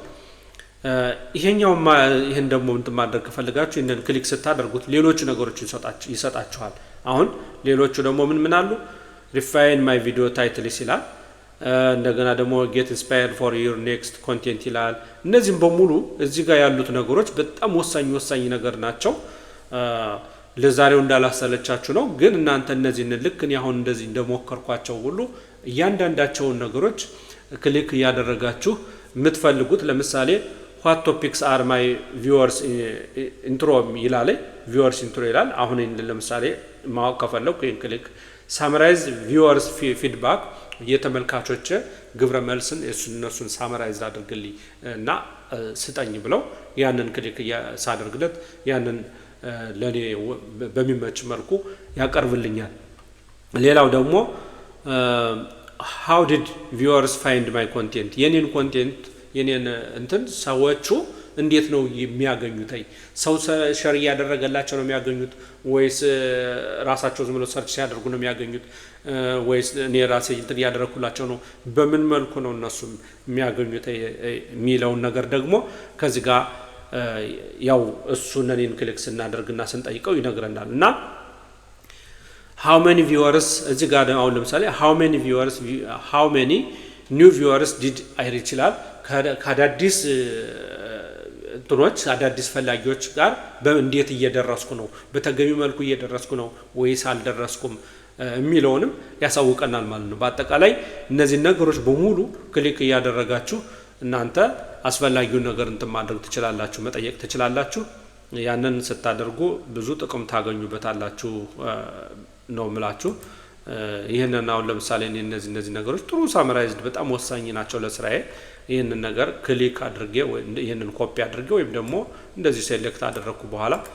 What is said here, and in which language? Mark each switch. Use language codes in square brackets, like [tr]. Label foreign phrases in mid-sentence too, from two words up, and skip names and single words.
[am] ይሄን ደግሞ እንትን ማድረግ ከፈልጋችሁ ይሄንን ክሊክ ስታደርጉት ሌሎች ነገሮች ይሰጣችኋል። አሁን ሌሎቹ ደግሞ ምን አሉ [en] refine my video titles [am] ይላል። እንደገና ደግሞ [en] get inspired for your next content [am] ይላል። እነዚህም በሙሉ እዚህ ጋር ያሉት ነገሮች በጣም ወሳኝ ነገር ናቸው። ለዛሬው እንዳላሰለቻችሁ ነው። ግን እናንተ እነዚህን ልክ እኔ አሁን እንደዚህ እንደሞከርኳቸው ሁሉ እያንዳንዳቸውን ነገሮች ክሊክ እያደረጋችሁ የምትፈልጉት ለምሳሌ [en] what topics are my viewers intro [am] ይላል። [en] viewers intro [am] ይላል። አሁን ለምሳሌ ማወቅ ከፈለኩ ይሄን ክሊክ [en] summarize viewers feedback [am] የተመልካቾች ግብረ መልስን እነሱን ሳመራይዝ አድርግልኝ እና ስጠኝ ብለው ያንን ክሊክ ሳደርግለት ያንን ለኔ በሚመች መልኩ ያቀርብልኛል። ሌላው ደግሞ [en] how did viewers find my content [am] የኔን ኮንቴንት የኔን እንትን ሰዎቹ እንዴት ነው የሚያገኙት? ሰው ሼር ያደረገላቸው ነው የሚያገኙት ወይስ ራሳቸው ዝም ብለው ሰርች ሲያደርጉ ነው የሚያገኙት ወይስ እኔ ራሴ እንትን ያደረኩላቸው ነው? በምን መልኩ ነው እነሱ የሚያገኙት የሚለውን ነገር ደግሞ ከዚህ ጋር ያው እሱን እኔን ክሊክ ስናደርግና ስንጠይቀው ይነግረናል። እና [en] how many viewers [am] እዚህ ጋር አሁን ለምሳሌ [en] how many new viewers did I reach [am] ይላል። ከአዳዲስ እንትኖች አዳዲስ ፈላጊዎች ጋር በእንዴት እየደረስኩ ነው፣ በተገቢ መልኩ እየደረስኩ ነው ወይስ አልደረስኩም የሚለውንም ያሳውቀናል ማለት ነው። በአጠቃላይ እነዚህ ነገሮች በሙሉ ክሊክ እያደረጋችሁ እናንተ አስፈላጊውን ነገር እንትን ማድረግ ትችላላችሁ፣ መጠየቅ ትችላላችሁ። ያንን ስታደርጉ ብዙ ጥቅም ታገኙበታላችሁ ነው ምላችሁ። ይሄንን አሁን ለምሳሌ እነዚህ ነገሮች ጥሩ ሳመራይዝድ በጣም ወሳኝ ናቸው ለስራዬ። ይሄንን ነገር ክሊክ አድርጌ ወይ ይሄንን ኮፒ አድርጌ ወይም ደግሞ እንደዚህ ሴሌክት አደረኩ በኋላ